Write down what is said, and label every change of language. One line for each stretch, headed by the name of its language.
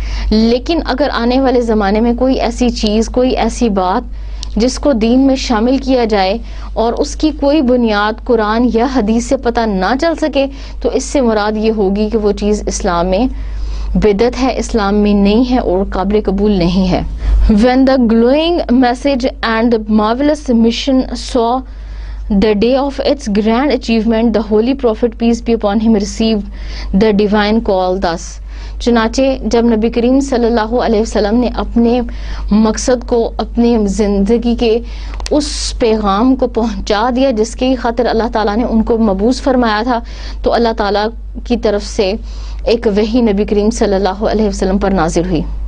Urdu: لیکن اگر آنے والے زمانے میں کوئی ایسی چیز، کوئی ایسی بات جس کو دین میں شامل کیا جائے اور اس کی کوئی بنیاد قرآن یا حدیث سے پتہ نہ چل سکے تو اس سے مراد یہ ہوگی کہ وہ چیز اسلام میں بدعت ہے، اسلام میں نہیں ہے اور قابل قبول نہیں ہے.
English: When the glowing message and the marvelous mission saw the day of its grand achievement, the Holy Prophet, peace be upon him, received the divine call thus.
Urdu: چنانچہ جب نبی کریم صلی اللہ علیہ وسلم نے اپنے مقصد کو، اپنی زندگی کے اس پیغام کو پہنچا دیا جس کی خاطر اللہ تعالیٰ نے ان کو مبعوث فرمایا تھا، تو اللہ تعالیٰ کی طرف سے ایک وحی نبی کریم صلی اللہ علیہ وسلم پر نازل ہوئی.